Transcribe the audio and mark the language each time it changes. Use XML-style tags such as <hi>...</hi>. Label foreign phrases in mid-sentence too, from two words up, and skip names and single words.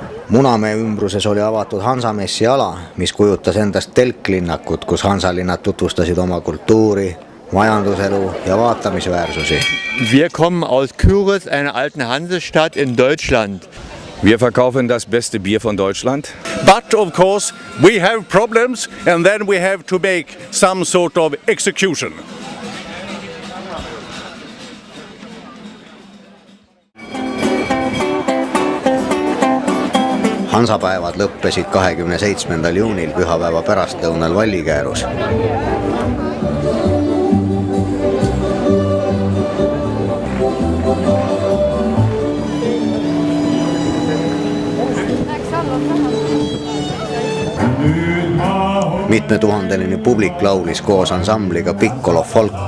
<et>Munamäe ümbruses oli avatud Hansamessi ala, mis kujutas endast telklinnakut, kus hansalinnad tutvustasid oma kultuuri, majanduselu ja vaatamisväärsusi.</et> <de>Wir kommen aus Küritz, einer alten Hansestadt in Deutschland. Wir verkaufen das beste Bier von Deutschland.</de> <en>But of course we have problems and then we have to make some sort of execution.</en> <et>Hansapäevad lõppesid 27. juunil pühapäeva pärastlõunal Vallikäärus. Mitmetuhandeline publik laulis koos ansambliga Piccolo Folk.</et>